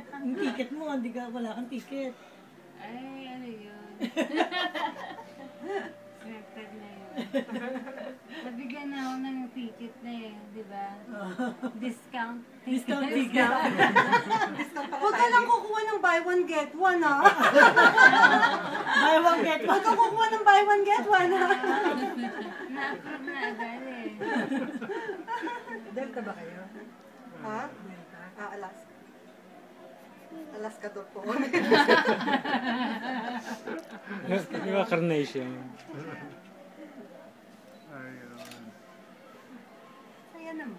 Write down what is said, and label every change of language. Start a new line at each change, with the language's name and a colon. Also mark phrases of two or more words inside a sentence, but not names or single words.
Filipino: Ang ticket mo, hindi ka, wala kang ticket. Ay, ano yun? Scripted na yun. Nabigyan na ako ng ticket na eh, di ba?
English: Discount. Discount ticket.
Filipino: Huwag ka lang kukuha ng
English: buy one get one,
Filipino: ha?
English: Buy one get
Filipino: Huwag
English: one.
Filipino: ka kukuha ng
English: buy one get one,
Filipino: ha? Na-approve na agad eh. Delta ba kayo? Ha? Delta? Alas. Alas ka to po. Di ba carnation? Saya naman.